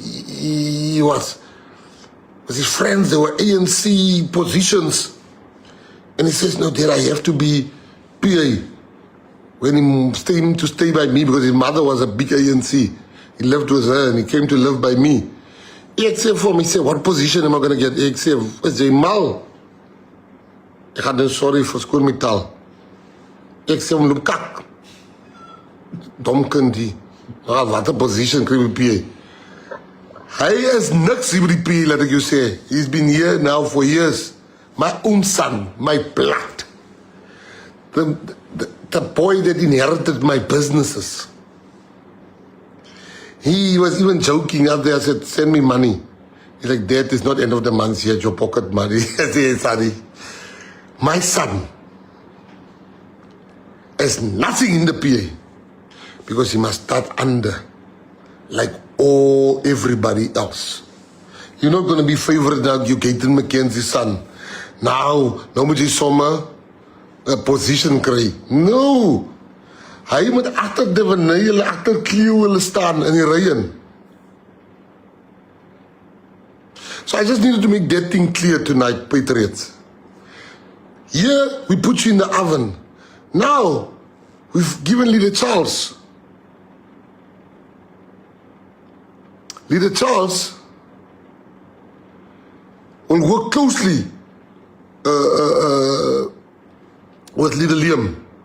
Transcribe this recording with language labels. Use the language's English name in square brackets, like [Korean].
[English] He was with his friends, they were ANC positions. And he says, no, Dad, I have to be PA. When he came to stay by me, because his mother was a big ANC. He lived with her and he came to live by me. [Afrikaans] Ek sê vir hom, [English] he said, what position am I going to get? [Afrikaans] Ek sê, is jy mal? Ek gaan nou sorry vir skoon my taal. Ek sê hom, loop kak. Dom kind die. Wat 'n position kry by PA. Hy is niks hier by die PA, laat ek jou sê. [English] He's been here now for years. My own son, my blood. The boy that inherited my businesses. He was even joking out there. I said, send me money. He's like, Dad, it's not end of the month yet, your pocket money. I said, sorry. My son has nothing in the PA because he must start under like everybody else. You're not going to be favored now, you Gayton Mckenzie's son. [Afrikaans] Nou moet jy sommer 'n position kry. No. Hy moet agter die vanille, agter Cleo hulle staan in die ry in. [English] So I just needed to make that thing clear tonight, Patriots. Here, we put you in the oven. Now, we've given Leader Charles. Leader Charles will work closely with Leader Liam.